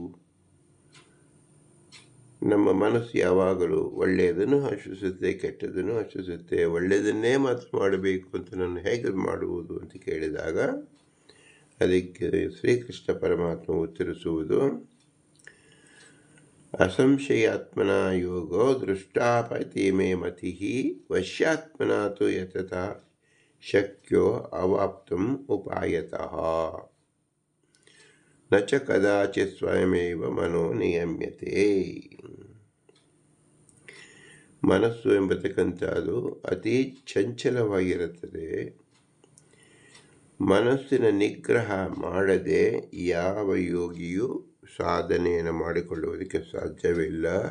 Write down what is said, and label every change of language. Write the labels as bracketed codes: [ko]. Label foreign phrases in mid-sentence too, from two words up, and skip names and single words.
[kn] ನಮ್ಮ ಮನಸ್ಸು ಯಾವಾಗಲೂ ಒಳ್ಳೆಯದನ್ನು ಆಶಿಸುತ್ತೆ, ಕೆಟ್ಟದನ್ನು ಆಶಿಸುತ್ತೆ. ಒಳ್ಳೆಯದನ್ನೇ ಮಾತ್ರ ಮಾಡಬೇಕು ಅಂತ ನಾನು ಹೇಗೆ ಮಾಡುವುದು ಅಂತ ಕೇಳಿದಾಗ ಅದಕ್ಕೆ ಶ್ರೀಕೃಷ್ಣ ಪರಮಾತ್ಮ ಉತ್ತರಿಸುವುದು, [sa] असंशयात्मन योगो दृष्टापति मे मति वश्यात्मन तु यतता शक्यो अवाप्तुं उपायतः न च कदाचित् स्वयमेव मनो नियम्यते. [kn] ಮನಸ್ಸು ಎಂಬತಕ್ಕಂಥದ್ದು ಅತಿ ಚಂಚಲವಾಗಿರುತ್ತದೆ. ಮನಸ್ಸಿನ ನಿಗ್ರಹ ಮಾಡದೆ ಯಾವ ಯೋಗಿಯೂ ಸಾಧನೆಯನ್ನು ಮಾಡಿಕೊಳ್ಳುವುದಕ್ಕೆ ಸಾಧ್ಯವಿಲ್ಲ.